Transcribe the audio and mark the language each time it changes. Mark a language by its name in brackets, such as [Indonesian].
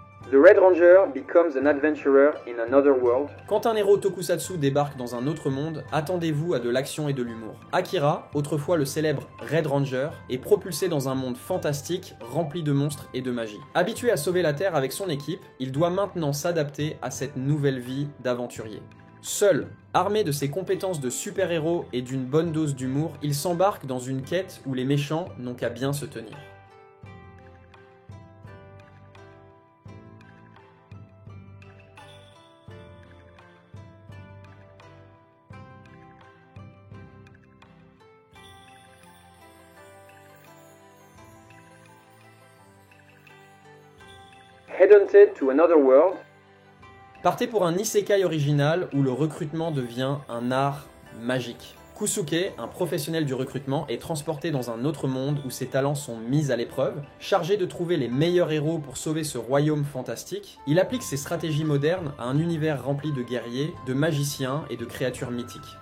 [English] The Red Ranger becomes an adventurer in another world. [French] Quand un héros tokusatsu débarque dans un autre monde, attendez-vous à de l'action et de l'humour. Akira, autrefois le célèbre Red Ranger, est propulsé dans un monde fantastique rempli de monstres et de magie. Habitué à sauver la Terre avec son équipe, il doit maintenant s'adapter à cette nouvelle vie d'aventurier. Seul, armé de ses compétences de super-héros et d'une bonne dose d'humour, il s'embarque dans une quête où les méchants n'ont qu'à bien se tenir. [English] Headhunted to another world. [French] Partez pour un isekai original où le recrutement devient un art magique. Kusuke, un professionnel du recrutement, est transporté dans un autre monde où ses talents sont mis à l'épreuve. Chargé de trouver les meilleurs héros pour sauver ce royaume fantastique, il applique ses stratégies modernes à un univers rempli de guerriers, de magiciens et de créatures mythiques.